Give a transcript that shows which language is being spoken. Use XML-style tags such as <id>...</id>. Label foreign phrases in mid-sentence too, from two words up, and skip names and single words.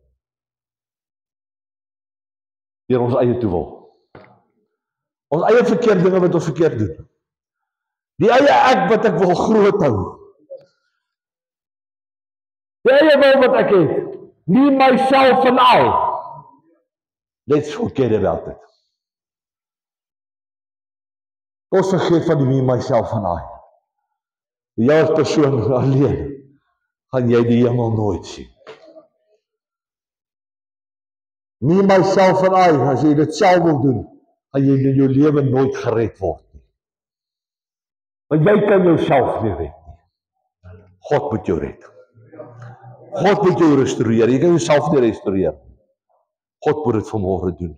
<af>Deur ons eie toewil. Ons eie verkeerde dinge wat ons verkeerd doen. Die eie ek wat ek wil groot hou. Die eie wil wat ek het.</af> <en>Nie myself and I. Let's forget about it.</en> <af>Ons vergeet van die</af> <en>me, myself and I.</en> <af>Jy as persoon alleen, gaan jy die hemel nooit sien.</af> <en>Me, myself and I,</en> <af>as jy dit self wil doen, gaan jy in jou lewe nooit gered word nie. Want jy kan jouself nie red nie. God moet jou red. God moet jou restoreer. Jy kan jouself nie restoreer. God moet dit vanmôre doen.</af>